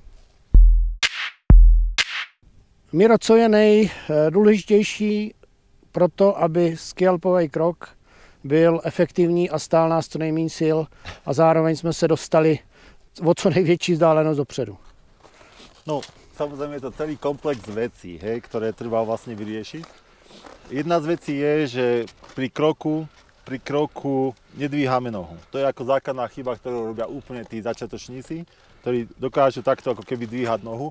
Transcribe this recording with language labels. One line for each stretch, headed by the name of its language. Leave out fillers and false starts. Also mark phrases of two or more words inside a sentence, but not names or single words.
Czech: Miro, co je nejdůležitější pro to, aby skialpový krok byl efektivní a stál nás co nejméně sil a zároveň jsme se dostali o co největší vzdálenost dopředu?
Slovak: No, samozrejme je to celý komplex vecí, hej, ktoré treba vlastne vyriešiť. Jedna z vecí je, že pri kroku nedvíhame nohu. To je ako základná chyba, ktorú robia úplne tí začiatočníci, ktorí dokážu takto ako keby dvíhať nohu.